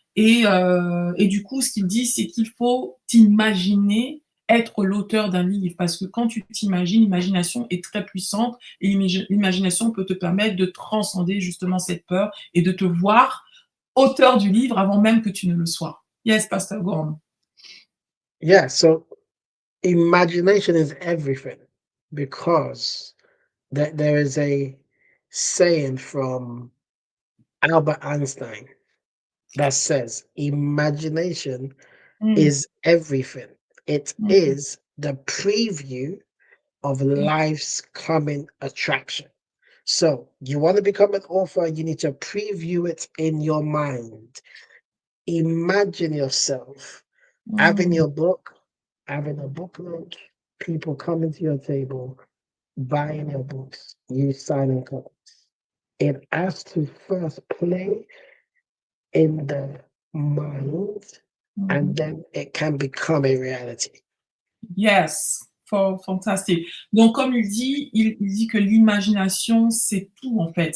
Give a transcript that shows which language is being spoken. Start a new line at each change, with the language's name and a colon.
French: Et du coup, ce qu'il dit, c'est qu'il faut t'imaginer être l'auteur d'un livre parce que quand tu t'imagines, l'imagination est très puissante et l'imagination peut te permettre de transcender justement cette peur et de te voir auteur du livre avant même que tu ne le sois.
English: Yes, Pastor Gorm. Yeah, so imagination is everything because there is a saying from Albert Einstein that says imagination Mm, is everything. It mm, is the preview of life's coming attraction. So, you want to become an author, you need to preview it in your mind. Imagine yourself having mm. your book, having a book launch, people coming to your table, buying your books, you signing copies. It has to first play in the mind and Mhm. then it can become a reality. Yes,
French: fantastique. Donc comme il dit que l'imagination, c'est tout en fait.